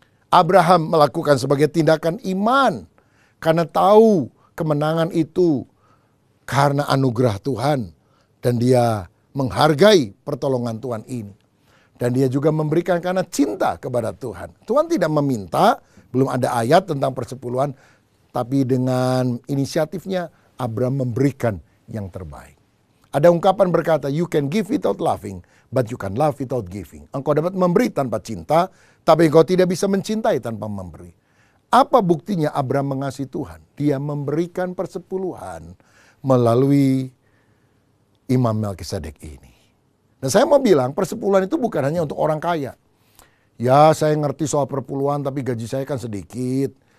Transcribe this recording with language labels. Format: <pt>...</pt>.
<id>Abraham melakukan sebagai tindakan iman karena tahu kemenangan itu karena anugerah Tuhan. Dan dia menghargai pertolongan Tuhan ini. Dan dia juga memberikan karena cinta kepada Tuhan. Tuhan tidak meminta, belum ada ayat tentang persepuluhan, tapi dengan inisiatifnya Abraham memberikan yang terbaik. Ada ungkapan berkata,</id> <en>you can give without loving, but you can love without giving.</en> <id>Engkau dapat memberi tanpa cinta, tapi engkau tidak bisa mencintai tanpa memberi. Apa buktinya Abraham mengasihi Tuhan? Dia memberikan persepuluhan melalui Imam Melkisedek ini. Dan saya mau bilang persepuluhan itu bukan hanya untuk orang kaya. Ya, saya ngerti soal perpuluhan tapi gaji saya kan sedikit.</id>